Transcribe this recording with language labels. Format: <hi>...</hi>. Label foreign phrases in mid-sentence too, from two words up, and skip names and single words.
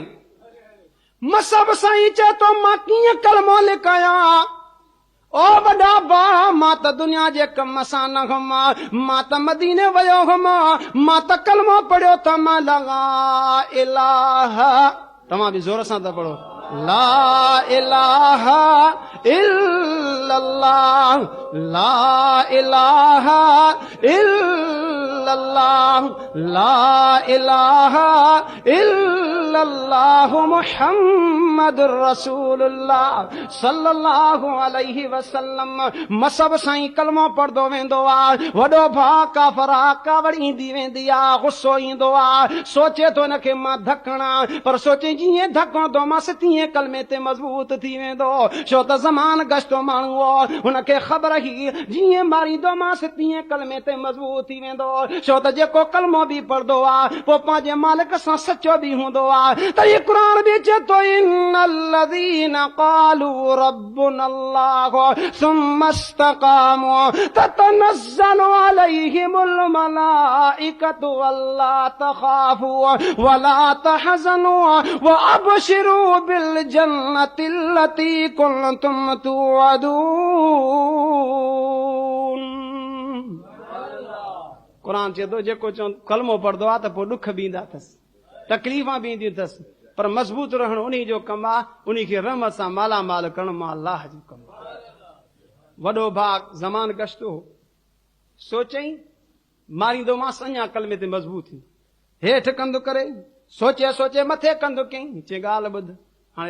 <sd>मसब साईं चे तो मां कीअं कलमो लिखाया, ओ वॾा बा मां त दुनिया जे कम सां न हुमा, मां त मदीने वयो हुमा, मां त कलमो पढ़ियो त मां</sd> <ar>لا إله,</ar> <sd>तव्हां बि ज़ोर सां था पढ़ो,</sd> <ar>لا إله إلا الله، لا إله إلا الله، لا إله إلا الله محمد رسول الله صلى الله عليه وسلم.</ar> <sd>मसब साईं कलमो पढ़दो वेंदो आ, वॾो भाउ काफ़रा कावड़ ईंदी वेंदी आ, गुस्सो ईंदो आ, सोचे तो इनखे मां धकणा, पर सोचे जीअं धकणदो मांसि तीअं कलमे ते मज़बूत थी वेंदो, छो त ज़मान गश्तो माण्हू हो, हुनखे ख़बर ही जीअं मारींदो मांसि तीअं कलमे ते मज़बूत थी वेंदो, छो त जेको कलमो बि पढ़दो आ पोइ पंहिंजे मालिक सां सचो बि हूंदो आ। त इहो क़ुर बि चए थो,</sd> <ar>إن الذين قالوا ربنا الله ثم استقاموا تتنزل عليهم الملائكة ألا تخافوا ولا تحزنوا وأبشروا بالجنة التي كنتم توعدون.</ar> <sd>क़ुर चए थो जेको कलमो पढ़दो आहे त पोइ ॾुख बि ईंदा अथसि, तकलीफ़ां बि ईंदियूं अथसि, पर मज़बूत रहणु उन्ही जो कमु आहे, उन्ही खे रहमत सां मालामाल करणु मां अल्लाह जो कमु आहे। वॾो भाउ ज़मान गश्त हो, सोचई मारींदो मांसि अञा कलमे ते मज़बूत थी, हेठि कंदु करे सोचे सोचे मथे कंदु कयईं, चई ॻाल्हि ॿुध, हाणे</sd>